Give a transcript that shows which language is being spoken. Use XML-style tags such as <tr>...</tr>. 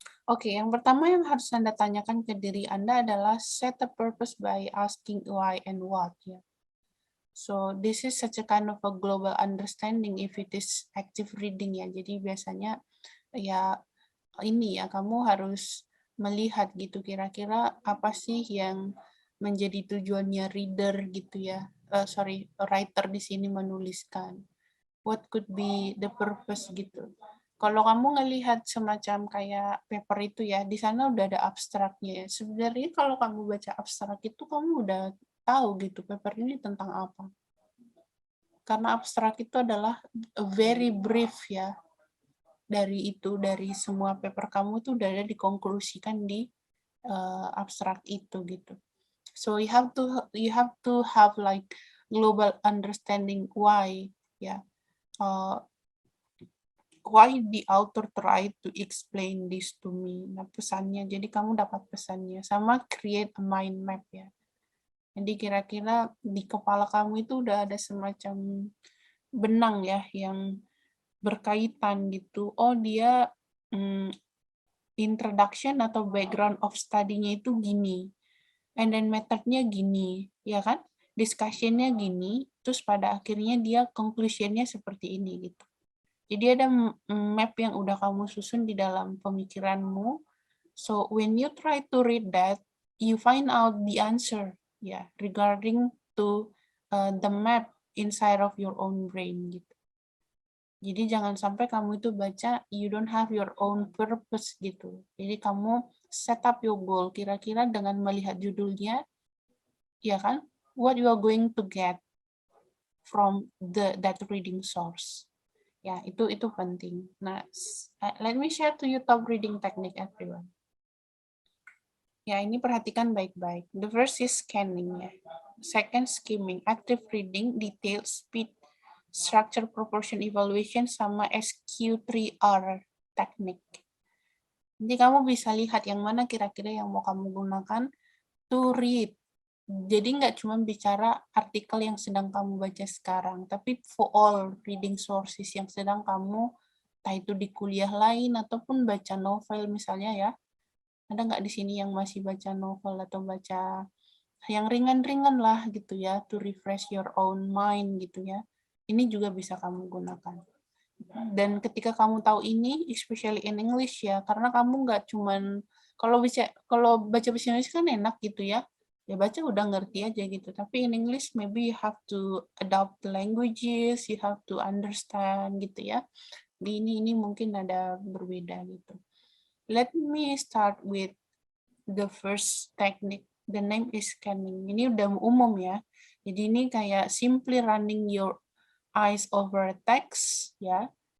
<id>Oke, yang pertama yang harus Anda tanyakan ke diri Anda adalah</id> <en>set a purpose by asking why and what</en> <id>ya.</id> <en>So this is such a kind of a global understanding if it is active reading ya.</en> <id>Jadi biasanya ya ini ya, kamu harus melihat gitu kira-kira apa sih yang menjadi tujuannya reader gitu ya.</id> <en>Writer</en> <id>di sini menuliskan.</id> <en>What could be the purpose gitu.</en> <id>Kalau kamu ngelihat semacam kayak paper itu ya, di sana udah ada abstraknya ya. Sebenarnya kalau kamu baca abstrak itu kamu udah tahu gitu paper ini tentang apa. Karena abstrak itu adalah</id> <en>a very brief</en> <id>ya. Dari semua paper kamu itu udah ada dikonklusikan di abstrak itu gitu.</id> <en>So you have to have like global understanding why ya. Why the author try to explain this to me.</en> <id>Nah, pesannya. Jadi kamu dapat pesannya. Sama</id> <en>create a mind map</en> <id>ya. Jadi kira-kira di kepala kamu itu udah ada semacam benang ya yang berkaitan gitu. Oh, dia introduction atau</id> <en>background of study-</en> <id>nya itu gini.</id> <en>And then</en> <id>method-nya gini, ya kan? Discussion-nya gini, terus pada akhirnya dia conclusion-nya seperti ini gitu. Jadi ada map yang udah kamu susun di dalam pemikiranmu.</id> <en>So when you try to read that, you find out the answer, ya, regarding to the map inside of your own brain gitu.</en> <id>Jadi jangan sampai kamu itu baca</id> <en>you don't have your own purpose</en> <id>gitu. Jadi kamu</id> <en>set up your goal</en> <id>kira-kira dengan melihat judulnya, ya kan?</id> <en>What you are going to get from that reading source.</en> <id>Ya, itu penting. Nah,</id> <en>let me share to you top reading technique everyone.</en> <id>Ya, ini perhatikan baik-baik.</id> <en>The first is scanning ya. Second skimming, active reading, detail, speed, structure, proportion, evaluation, sama SQ3R technique.</en> <id>Jadi kamu bisa lihat yang mana kira-kira yang mau kamu gunakan</id> <en>to read.</en> <id>Jadi nggak cuma bicara artikel yang sedang kamu baca sekarang, tapi</id> <en>for all reading sources</en> <id>yang sedang kamu, entah itu di kuliah lain ataupun baca novel misalnya ya. Ada nggak di sini yang masih baca novel atau baca yang ringan-ringan lah gitu ya,</id> <en>to refresh your own mind</en> <id>gitu ya. Ini juga bisa kamu gunakan. Dan ketika kamu tahu ini,</id> <en>especially in English</en> <id>ya, karena kamu nggak cuman kalau baca bahasa Inggris kan enak gitu ya, ya baca udah ngerti aja gitu.</id> <en>Tapi in English maybe you have to adopt the languages, you have to understand gitu ya.</en> <id>Ini mungkin ada berbeda gitu.</id> <en>Let me start with the first technique. The name is scanning.</en> <id>Ini udah umum ya. Jadi ini kayak</id> <en>simply running your eyes over text ya.</en>